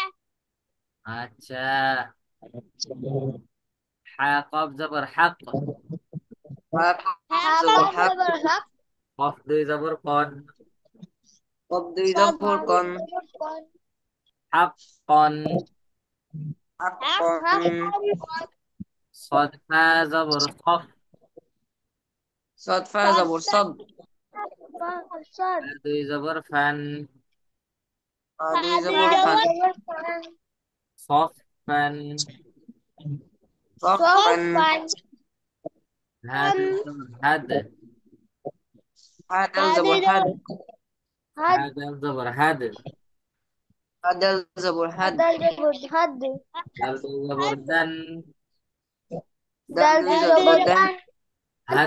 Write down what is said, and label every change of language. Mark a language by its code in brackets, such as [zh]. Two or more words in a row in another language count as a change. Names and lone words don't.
[bn] আচ্ছা। কব জবর হাক, হা হ্যাঁ জবর কম হাক জবর হাক। কফ দুই জবর কন, কব দুই কব জবর দুই কন জবর কন। হাক কন। হাক হাক কন হাক কম কন। [ar] صاد فا زبر صف، صاد فا صاد [bn] জবর [ar] صاد صد صاد. [bn] فا দুই জবর ফান, ফা দুই فا দুই জবর ফান জবর ফান। صف ফান। [ar] صفا صفا. [bn] হা দুই জবর হাদ, হা দাল হা দুই জবর হাদ জবর হা হাদ. দাল জবর হাদ, হা দাল জবর হাদ হাদাল জবর হাদ. দাল দুই জবর দান, দাল দাল দুই দুই জবর জবর দান দান. হাদ